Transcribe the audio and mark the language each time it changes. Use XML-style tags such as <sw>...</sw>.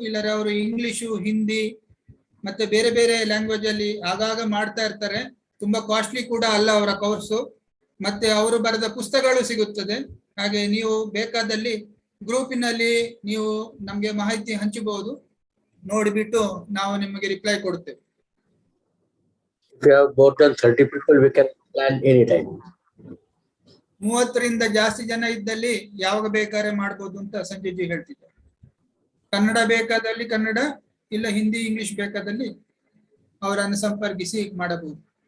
<kn>ಇಲ್ಲರ ಅವರು ಇಂಗ್ಲಿಷು, ಹಿಂದಿ ಮತ್ತೆ ಬೇರೆ ಬೇರೆ ಲ್ಯಾಂಗ್ವೇಜ್ ಅಲ್ಲಿ ಆಗಾಗ ಮಾಡ್ತಾ ಇರ್ತಾರೆ. ತುಂಬಾ ಕಾಸ್ಟ್ಲಿ ಕೂಡ ಅಲ್ಲ ಅವರ ಕೋರ್ಸು. ಮತ್ತೆ ಅವರು ಬರೆದ ಪುಸ್ತಕಗಳು ಸಿಗುತ್ತದೆ. ಹಾಗೆ ನೀವು ಬೇಕಾದಲ್ಲಿ ಗ್ರೂಪಿನಲ್ಲಿ ನೀವು ನಮ್ಗೆ ಮಾಹಿತಿ ಹಂಚಬಹುದು. ನೋಡಿಬಿಟ್ಟು ನಾವು ನಿಮಗೆ ರಿಪ್ಲೈ ಕೊಡುತ್ತೇವೆ.</kn> <en>If you have more than 30 people, we can plan anytime.</en> <kn>30ರಿಂದ ಜಾಸ್ತಿ ಜನ ಇದ್ದಲ್ಲಿ ಯಾವಾಗ ಬೇಕಾದ್ರೆ ಮಾಡಬಹುದು ಅಂತ ಸಂಜಯ್ ಜಿ ಹೇಳ್ತಿದ್ದಾರೆ. ಕನ್ನಡ ಬೇಕಾದಲ್ಲಿ ಕನ್ನಡ, ಇಲ್ಲ ಹಿಂದಿ ಇಂಗ್ಲಿಷ್ ಬೇಕಾದಲ್ಲಿ ಅವರನ್ನು ಸಂಪರ್ಕಿಸಿ ಮಾಡಬಹುದು.</kn>